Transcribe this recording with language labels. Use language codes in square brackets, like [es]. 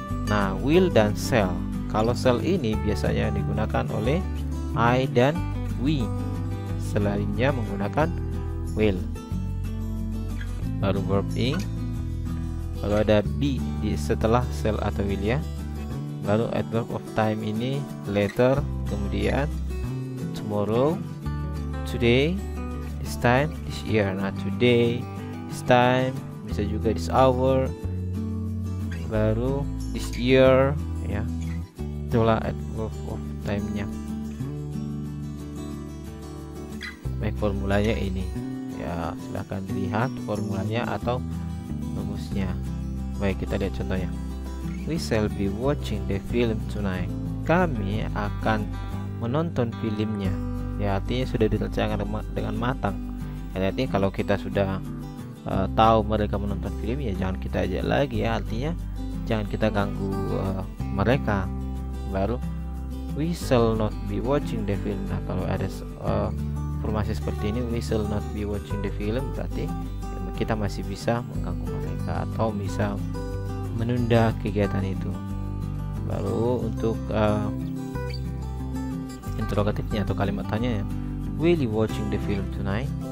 [id] Nah, will dan shall. Kalau shall ini biasanya digunakan oleh I dan we. Selainnya menggunakan will. Baru verb ing. Lalu ada be di setelah shall atau will ya. [en] Lalu adverb of time ini later, kemudian tomorrow, today, this time, this year. Nah, today, this time, [id] bisa juga [en] this hour, baru this year ya. [id] Itulah adverb of time-nya. Baik, formulanya ini ya, silahkan dilihat formulanya atau rumusnya. Baik, kita lihat contohnya. [en] We shall be watching the film tonight. [id] Kami akan menonton filmnya. Ya, artinya sudah direncanakan dengan matang. Ya, artinya kalau kita sudah tahu mereka menonton film, ya jangan kita ajak lagi ya. Artinya jangan kita ganggu mereka. [en] Baru we shall not be watching the film. [id] Nah, kalau ada formasi seperti ini, [en] we shall not be watching the film, [id] berarti kita masih bisa mengganggu mereka atau bisa menunda kegiatan itu. Baru untuk interrogatifnya atau kalimat tanya ya, [en] will you watching the film tonight?